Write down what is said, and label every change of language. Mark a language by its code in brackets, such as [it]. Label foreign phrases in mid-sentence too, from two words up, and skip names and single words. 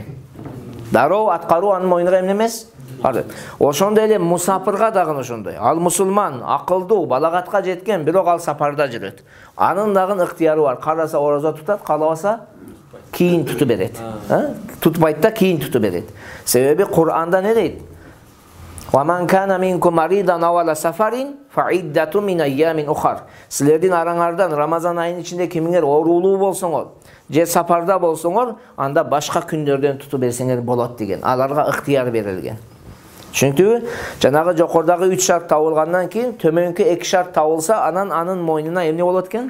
[ky] Дароо аткаруу анын мойнуна эмне эмес? Ошондой эле мусапырга дагы ошондой. Ал мусулман, акылдуу, балагатка жеткен, бирок ал сапарда жүрөт. Анын дагы ыктыяры бар. Кааласа орозо тутат, каалабаса кийин тутуп берет. Тутпайт да кийин тутуп берет. Себеби Кур'анда не дейт? [ar] وَمَنْ كَانَ مِنْكُمْ مَرِيضًا أَوْ عَلَى سَفَرٍ فَعِدَّةٌ مِنْ أَيَّامٍ أُخَرَ. [ky] Силердин араңардан Рамазан айынын ичинде кимиңер оорулуу болсоңор, же сапарда болсоңор, анда башка күндөрдөн тутуп берсеңер болот деген. Аларга ыктыяр берилген. Түшүнүктүбү? Жанагы жокордагы 3 шарт табылгандан кийин төмөнкү 2 шарт табылса, анын мойнуна эмне болот экен?